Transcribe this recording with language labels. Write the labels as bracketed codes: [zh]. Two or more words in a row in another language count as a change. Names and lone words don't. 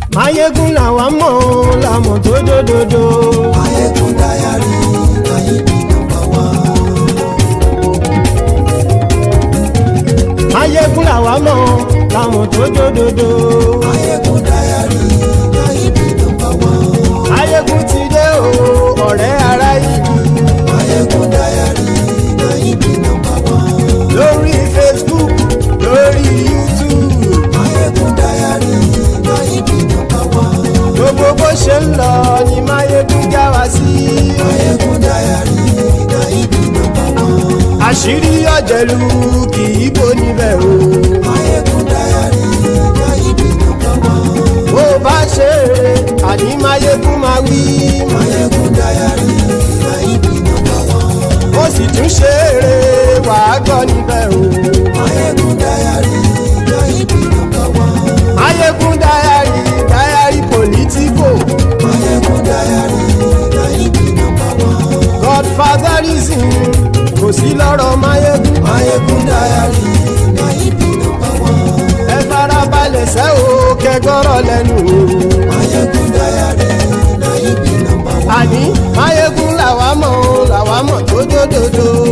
[yo] Máyégún làwa mọ̀ làmọ̀ tó dòdòdò. [pcm] Máyégún Diary na him be number one. [yo] Máyégún làwa mọ̀ làmọ̀ tó dòdòdò. [pcm] Máyégún Diary na him be number one. [yo] Máyégún ti dé o ọ̀rẹ́ ará ìlú. [pcm] Máyégún Diary na him be number one. [yo] Lórí Facebook lórí YouTube. [pcm] Máyégún Diary na him be number one. [yo] Gbogbo bó ṣe ń lọ ni Máyégún já wa sí. [pcm] Máyégún Diary na him be number one. [yo] Àṣírí ọ̀jẹ̀lú kì í bò níbẹ̀ o. [pcm] Máyégún Diary na him be number one. [yo] Bó bá ṣe eré àní Máyégún máa wí. [pcm] Máyégún Diary na him be number one. [yo] Ó sì tún ṣe eré wàá gbọ́ níbẹ̀ o. [pcm] Máyégún Diary na him be number one. [yo] Máyégún Diary politico. [pcm] Máyégún Diary na him be number one. [yo] Godfatherism kò sí lọ́rọ̀ Máyégún. [pcm] Máyégún Diary na him be number one. [yo] Ẹ farabalẹ̀ sẹ́ o kẹgọ́rọ̀ lẹ́nu o. [pcm] Máyégún Diary na him be number one. [yo] Àní Máyégún làwa mọ̀ tó dòdòdò.